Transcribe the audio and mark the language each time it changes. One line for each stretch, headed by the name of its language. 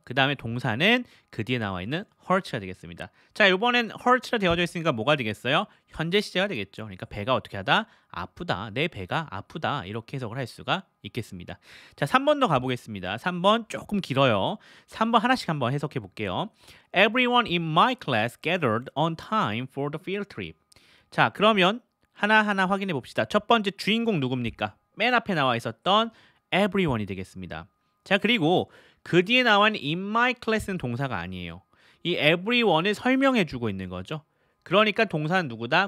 Korean: 그 다음에 동사는 그 뒤에 나와 있는 hurt가 되겠습니다. 자, 이번엔 hurt가 되어져 있으니까 뭐가 되겠어요? 현재 시제가 되겠죠. 그러니까 배가 어떻게 하다? 아프다. 내 배가 아프다. 이렇게 해석을 할 수가 있겠습니다. 자, 3번도 가보겠습니다. 3번 조금 길어요. 3번 하나씩 한번 해석해 볼게요.
English: Everyone in my class gathered on time for the field trip.
Korean: 자, 그러면 하나하나 확인해 봅시다. 첫 번째 주인공 누굽니까? 맨 앞에 나와 있었던 everyone이 되겠습니다. 자, 그리고 그 뒤에 나와 있는 in my class는 동사가 아니에요. 이 everyone을 설명해 주고 있는 거죠. 그러니까 동사는 누구다?